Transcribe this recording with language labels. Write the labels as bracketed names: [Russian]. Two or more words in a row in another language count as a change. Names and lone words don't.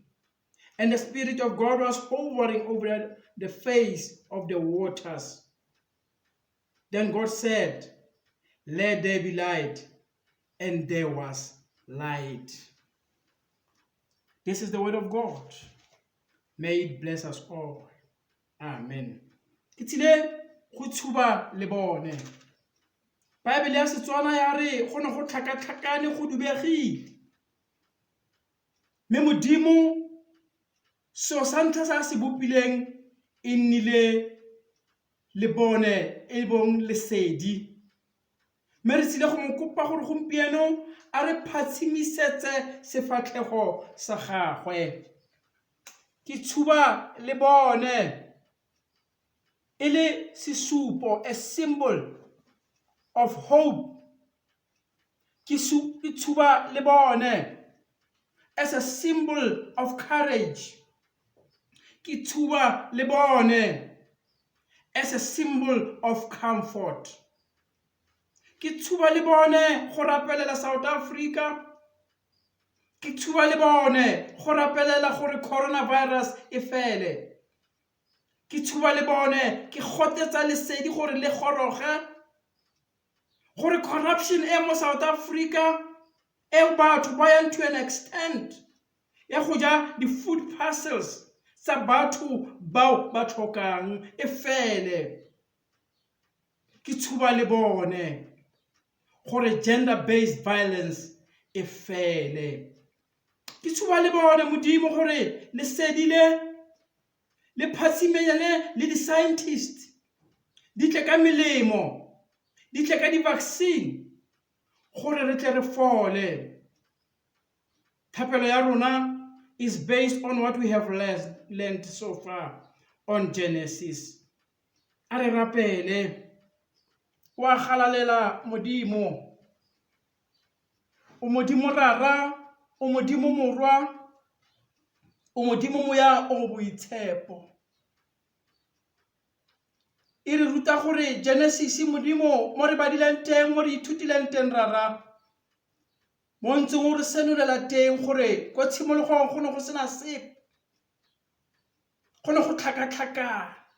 [English] And the Spirit of God was hovering over the face of the waters. Then God said, "Let there be light," and there was light. This is the word of God. May it bless us all. Amen. [Tswana] Itile go tshuba le bone. Bible ya Setswana ya re go ne go tlhakatlhakane go dubegile. Me modimo so santha sa se bopileng e nnile le bone e bong lesedi. Me re tsile go mo kopa gore gompieno a re phatsimisetse sefatlhego sa gagwe. Ke tshuba le bone e le sesupo, [English] a symbol of hope. [Tswana] Ke tshuba le bone [English] as a symbol of courage. [Tswana] Ke tshuba le bone [English] as a symbol of comfort. [Tswana] Ke tshuba le bone go rapelela South Africa. Ke tshuba le bone go rapelela gore coronavirus e fele. Ke tshuba le bone ke gotetsa lesedi gore le goroge, gore corruption e mo South Africa e batho ba yang [English] to an extent [Tswana] ya go ja di- [English] food parcels [Tswana] tsa batho bao ba tlhokang e fele. Ke tshuba le bone gore [English] gender-based violence [Tswana] e fele. Ke tshuba le bone modimo gore lesedi le phatsimenyane le di-scientists di tle ka melemo, di tle ka di-vaccine gore re tle re fole. Thapelo ya rona [English] is based on what we have learned so far on Genesis. [Tswana] A re rapele. Wa galalela modimo. O modimo rara, o modimo morwa, o modimo moya o boitshepo. E re ruta gore Genesis modimo mo re badileng teng, mo re ithutileng teng rara, mo ntseng o re senolela teng gore ko tshimologong go ne go sena sepe, go ne go tlhakatlhakana.